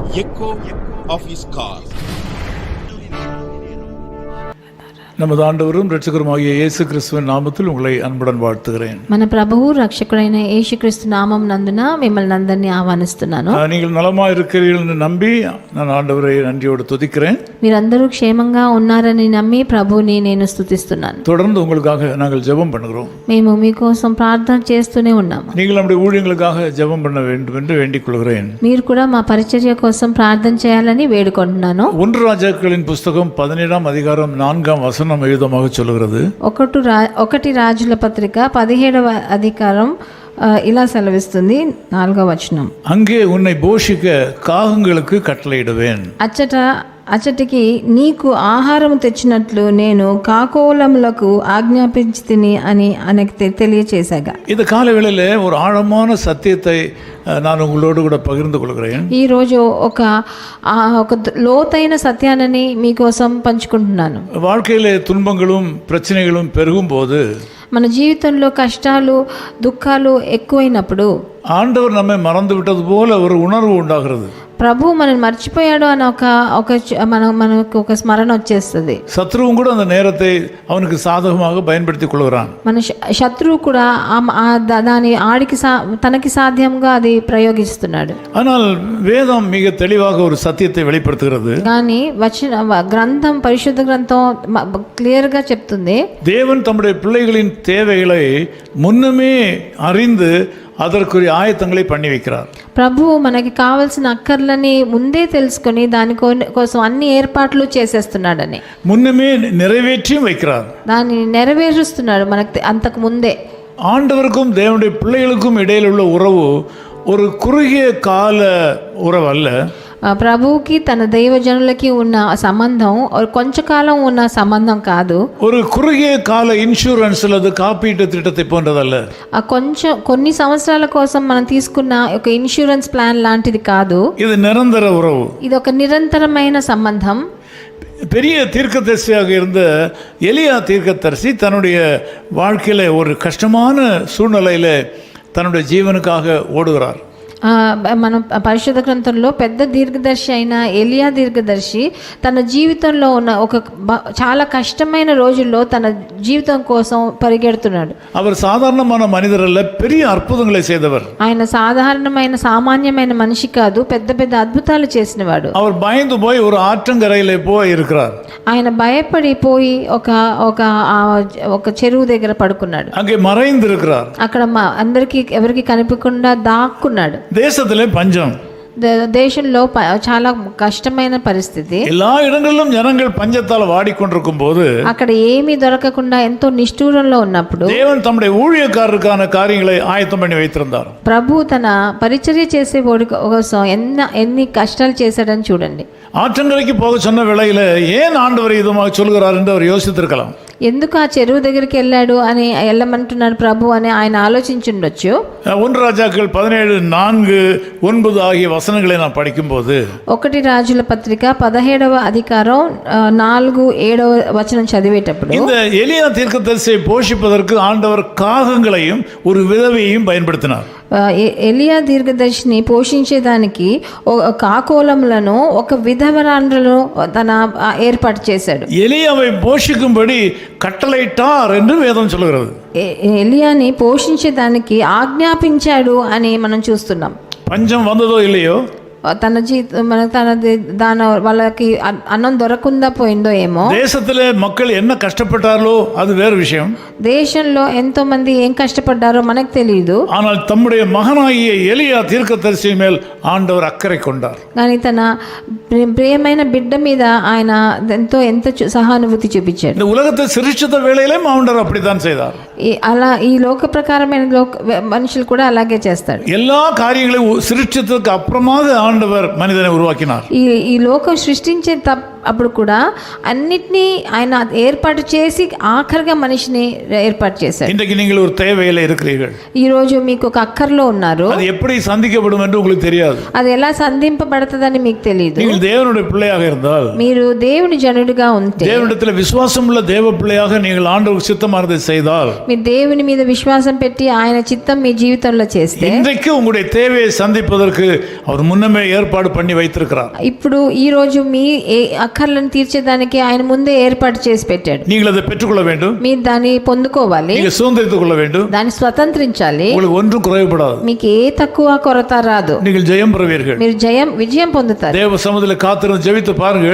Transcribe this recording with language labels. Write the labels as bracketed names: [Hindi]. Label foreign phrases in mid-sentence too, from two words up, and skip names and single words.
[English] echo of his call. [Tamil] நமது ஆண்டவரும் இரட்சகருமாகிய இயேசு கிறிஸ்துவின் நாமத்தில் உங்களை அன்புடன் வாழ்த்துகிறேன். [Telugu] మన ప్రభువు రక్షకుడైన యేసుక్రీస్తు నామం నందున మిమ్మల్ని అందరినీ ఆహ్వానిస్తున్నాను. [Tamil] நீங்கள் நலமாக இருக்கிறீர்கள் என்று நம்பி நான் ஆண்டவரை நன்றியோடு துதிக்கிறேன். [Telugu] మీరందరూ క్షేమంగా ఉన్నారని నమ్మి ప్రభువుని నేను స్తుతిస్తున్నాను. [Tamil] தொடர்ந்து உங்களுக்காக நாங்கள் ஜெபம் பண்ணுகிறோம். [Telugu] మేము మీకోసం ప్రార్థన చేస్తూనే ఉన్నాము. [Tamil] நீங்கள் நம்முடைய ஊழியங்களுக்காக ஜெபம் பண்ண வேண்டும் என்று வேண்டிக் கொள்கிறேன். [Telugu] మీరు కూడా మా పరిచర్య కోసం ప్రార్థన చేయాలని వేడుకుంటున్నాను. [Tamil] 1 ராஜாக்களின் புஸ்தகம் 17ஆம் அதிகாரம் 4ஆம் வசனம் எழுதமாக சொல்கிறது. [Telugu] 1 రాజుల పత్రిక 17వ అధికారం ఇలా సెలవిస్తుంది 4వ వచనం. [Tamil] அங்கே உன்னை போஷிக்க காகங்களுக்கு கட்டளையிடுவேன். [Telugu] అచ్చటికి నీకు ఆహారం తెచ్చినట్లు నేను కాకోలములకు ఆజ్ఞాపించి తిని అని ఆయనకు తెలియచేశాగా. [Tamil] இந்த காலவேளையிலே ஒரு ஆழமான சத்தியத்தை நான் உங்களோடு கூட பகிர்ந்து கொள்கிறேன். [Telugu] ఈరోజు ఒక లోతైన సత్యాన్ని మీకోసం పంచుకుంటున్నాను. [Tamil] வாழ்க்கையிலே துன்பங்களும் பிரச்சனைகளும் பெருகும் போது [Telugu] మన జీవితంలో కష్టాలు దుఃఖాలు ఎక్కువైనప్పుడు [Tamil] ஆண்டவர் நம்மை மறந்து விட்டது போல ஒரு உணர்வு உண்டாகிறது. [Telugu] ప్రభు మనల్ని మర్చిపోయాడు అని మనకు ఒక స్మరణ వచ్చేస్తుంది. [Tamil] சத்ருவும் கூட அந்த நேரத்தை அவனுக்கு சாதகமாக பயன்படுத்திக் கொள்கிறான். [Telugu] మన శత్రువు కూడా దాని తనకి సాధ్యంగా అది ప్రయోగిస్తున్నాడు. [Tamil] ஆனால் வேதம் மிக தெளிவாக ஒரு சத்தியத்தை வெளிப்படுத்துகிறது. [Telugu] కానీ గ్రంథం పరిశుద్ధ గ్రంథం క్లియర్ గా చెప్తుంది, [Tamil] தேவன் தம்முடைய பிள்ளைகளின் தேவைகளை முன்னமே அறிந்து அதற்குரிய ஆயத்தங்களை பண்ணி வைக்கிறார். [Telugu] ప్రభువు మనకి కావాల్సిన అక్కర్లని ముందే తెలుసుకొని దాని కోసం అన్ని ఏర్పాట్లు చేసేస్తున్నాడని, [Tamil] முன்னமே நிறைவேற்றியும் வைக்கிறார். [Telugu] దాన్ని నెరవేరుస్తున్నాడు మనకి అంతకు ముందే. [Tamil] ஆண்டவருக்கும் தேவனுடைய பிள்ளைகளுக்கும் இடையில் உள்ள உறவு ஒரு குறுகிய கால உறவு அல்ல. [Telugu] ప్రభువుకి తన దైవజనులకి ఉన్న సంబంధం కొంచెంకాలం ఉన్న సంబంధం కాదు. [Tamil] ஒரு குறுகிய கால இன்சூரன்ஸ் அல்லது காப்பீட்டு திட்டத்தை போன்றதல்ல. [Telugu] కొన్ని సంవత్సరాల కోసం మనం తీసుకున్న ఒక [English] insurance plan [Telugu] లాంటిది కాదు. [Tamil] இது நிரந்தர உறவு. [Telugu] ఇది ఒక నిరంతరమైన సంబంధం. [Tamil] பெரிய தீர்க்கதரிசியாக இருந்த எலியா தீர்க்கதரிசி தன்னுடைய வாழ்க்கையில ஒரு கஷ்டமான சூழ்நிலையில தன்னுடைய ஜீவனுக்காக ஓடுகிறார். [Telugu] మనం పరిశుద్ధ గ్రంథంలో పెద్ద దీర్ఘదర్శి అయిన ఎలియా దీర్ఘదర్శి తన జీవితంలో ఉన్న ఒక చాలా కష్టమైన రోజుల్లో తన జీవితం కోసం పరిగెడుతున్నాడు. [Tamil] அவர் சாதாரணமான மனிதர் அல்ல, பெரிய அற்புதங்களை செய்தவர். [Telugu] ఆయన సాధారణమైన సామాన్యమైన మనిషి కాదు, పెద్ద పెద్ద అద్భుతాలు చేసినవాడు. [Tamil] அவர் பயந்து போய் ஒரு ஆற்றங்கரையிலே போய் இருக்கிறார். [Telugu] ఆయన భయపడి పోయి ఒక చెరువు దగ్గర పడుకున్నాడు. [Tamil] அங்கே மறைந்து இருக்கிறார். [Telugu] అక్కడ అందరికి ఎవరికి కనిపించకుండా దాక్కున్నాడు. [Tamil] தேசத்திலே பஞ்சம். [Telugu] దేశంలో చాలా కష్టమైన పరిస్థితి. [Tamil] எல்லா இடங்களிலும் ஜனங்கள் பஞ்சத்தால் வாடிக்கொண்டிருக்கும் போது [Telugu] అక్కడ ఏమీ దొరకకుండా ఎంతో నిష్ఠూరంలో ఉన్నప్పుడు [Tamil] தேவன் தம்முடைய ஊழியக்காரருக்கான காரியங்களை ஆயத்தம் பண்ணி வைத்திருந்தார். [Telugu] ప్రభు తన పరిచర్య చేసే వాడి కోసం ఎన్ని కష్టాలు చేశాడని చూడండి. [Tamil] ஆற்றங்கரைக்கு போக சொன்ன வேளையில ஏன் ஆண்டவர் இதுமாக சொல்கிறார் என்று அவர் யோசித்திருக்கலாம். [Telugu] ఎందుకు ఆ చెరువు దగ్గరికి వెళ్ళాడు అని వెళ్ళమంటున్నాడు ప్రభు అని ఆయన ఆలోచించుండొచ్చు. [Tamil] 1 రాజాக்கள் 17:4-9 ஆகிய வசனங்களை நான் படிக்கும்போது [Telugu] 1 రాజుల పత్రిక 17వ అధికారం 4-7వ వచనం చదివేటప్పుడు [Tamil] இந்த எலியா தீர்க்கதரிசியை போஷிப்பதற்கு ஆண்டவர் காகங்களையும் ஒரு விதவையையும் பயன்படுத்தினார். [Telugu] ఎలియా దీర్ఘదర్శిని పోషించేదానికి కాకోలములను ఒక విధవరాండ్రను తన ఏర్పాటు చేశాడు. [Tamil] எலியாவை போஷிக்கும்படி கட்டளையிட்டார் என்று வேதம் சொல்கிறது. [Telugu] ఎలియాని పోషించేదానికి ఆజ్ఞాపించాడు అని మనం చూస్తున్నాం. [Tamil] பஞ்சம் வந்ததோ இல்லையோ, [Telugu] వాళ్ళకి అన్నం దొరకకుండా పోయిందో ఏమో, [Tamil] தேசத்திலே மக்கள் என்ன கஷ்டப்பட்டாரோ அது வேறு விஷயம். [Telugu] దేశంలో ఎంతో మంది ఏం కష్టపడ్డారో మనకు తెలియదు. [Tamil] ஆனால் தம்முடைய மகனாகிய எலியா தீர்க்கதரிசி மேல் ஆண்டவர் அக்கறை கொண்டார். [Telugu] కానీ తన ప్రియమైన బిడ్డ మీద ఆయన ఎంతో సహానుభూతి చూపించాడు. [Tamil] இந்த உலகத்தை சிருஷ்டித்த வேளையிலும் ஆண்டவர் அப்படித்தான் செய்தார். [Telugu] అలా ఈ లోక ప్రకారమైన మనుషులు కూడా అలాగే చేస్తాడు. [Tamil] எல்லா காரியங்களையும் சிருஷ்டித்ததுக்கு அப்புறமாக ஆண்டவர் மனிதனை உருவாக்கினார். [Telugu] ఈ లోకం సృష్టించే అప్పుడు కూడా అన్నిటినీ ఆయన ఏర్పాటు చేసి ఆఖరిగా మనిషిని ఏర్పాటు చేశాడు. [Tamil] இன்றைக்கு நீங்கள் ஒரு தேவையில இருக்கிறீர்கள். [Telugu] ఈ రోజు మీకు ఒక అక్కర్లో ఉన్నారు. [Tamil] அது எப்படி சந்திக்கப்படும் என்று உங்களுக்கு தெரியாது. [Telugu] అది ఎలా సంధింపబడతదని మీకు తెలియదు. [Tamil] நீங்கள் தேவனுடைய பிள்ளையாக இருந்தால், [Telugu] మీరు దేవుని జనుడిగా ఉంటే, [Tamil] தேவனிடத்தில் விசுவாசம் உள்ள தேவ பிள்ளையாக நீங்கள் ஆண்டவருக்கு சித்தமானதை செய்தால், [Telugu] మీరు దేవుని మీద విశ్వాసం పెట్టి ఆయన చిత్తం మీ జీవితంలో చేస్తే, [Tamil] இன்றைக்கு உங்களுடைய தேவையை சந்திப்பதற்கு அவர் முன்னமே ஏற்பாடு பண்ணி வைத்திருக்கிறார். [Telugu] ఇప్పుడు ఈ రోజు మీ అక్కర్లను తీర్చేదానికి ఆయన ముందే ఏర్పాటు చేసి పెట్టాడు. [Tamil] நீங்கள் அதை பெற்றுக்கொள்ள வேண்டும். [Telugu] మీరు దాన్ని పొందుకోవాలి. [Tamil] நீங்கள் சுதந்திரித்துக் கொள்ள வேண்டும். [Telugu] దాన్ని స్వతంత్రించాలి. [Tamil] உங்களுக்கு ஒன்றும் குறைவுபடாது. [Telugu] మీకు ఏ తక్కువ కొరత రాదు. [Tamil] நீங்கள் ஜெயம் பெறுவீர்கள். [Telugu] మీరు విజయం పొందుతారు. [Tamil] தேவ சமூகத்தில் காத்திருந்து ஜெபித்து பாருங்கள்.